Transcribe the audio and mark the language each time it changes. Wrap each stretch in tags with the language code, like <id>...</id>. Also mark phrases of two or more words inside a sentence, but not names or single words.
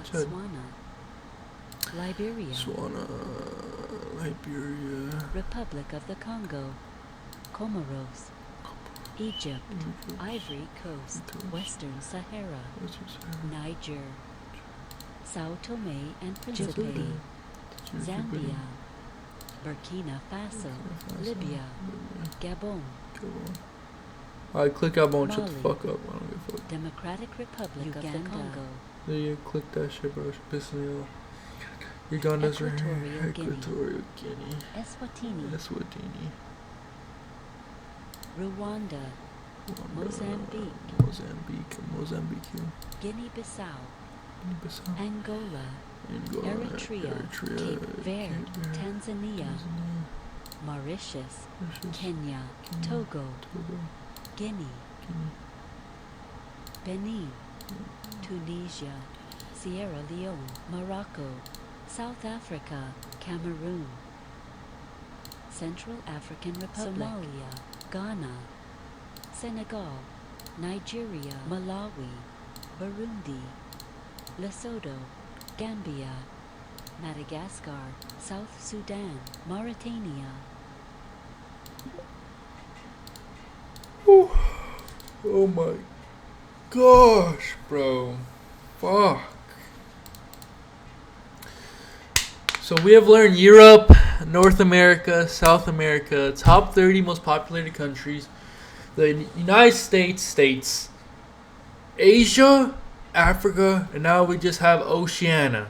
<en>Botswana, Liberia, Republic of the Congo, Comoros, Egypt, Ivory Coast, Western Sahara, Niger, Sao Tome and Principe, Zambia, Burkina Faso, Libya, Gabon. Alright, click Gabon, shut the fuck up. I don't give a fuck. Democratic Republic of the Congo. Yeah, you click that shit, bro. It's pissing me off. Uganda's right here. Equatorial Guinea. Eswatini. Rwanda. Mozambique. Guinea-Bissau. Angola. Eritrea. Cape Verde. Tanzania. Mauritius. Kenya. Togo. Guinea. Benin. Tunisia. Sierra Leone. Morocco. South Africa. Cameroon. Central African Republic. Somalia. Ghana. Senegal. Nigeria. Malawi. Burundi. Lesotho. Gambia. Madagascar, South Sudan, Mauritania. Whew. Oh my gosh, bro. Fuck. So we have learned Europe, North America, South America, top 30 most populated countries, the United States, Asia, Africa, and now we just have Oceania.</en>